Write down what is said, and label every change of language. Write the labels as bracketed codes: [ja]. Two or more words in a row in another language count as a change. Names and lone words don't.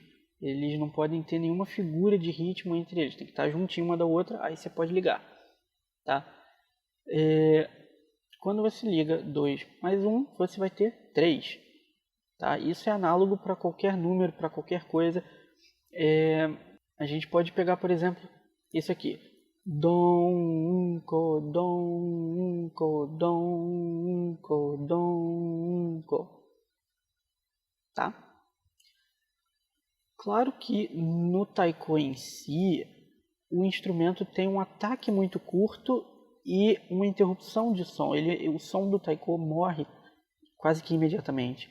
[pt] Eles não podem ter nenhuma figura de ritmo entre eles, tem que estar juntinho uma da outra, aí você pode ligar. Tá? Quando você liga 2 mais 1, você vai ter 3. Tá? Isso é análogo para qualquer número, para qualquer coisa. A gente pode pegar, por exemplo, isso aqui. Dom, um, co, dom, um, co, dom, um, co, dom, um, co. Tá? Claro que no taiko em si, o instrumento tem um ataque muito curto e uma interrupção de som. O som do taiko morre quase que imediatamente.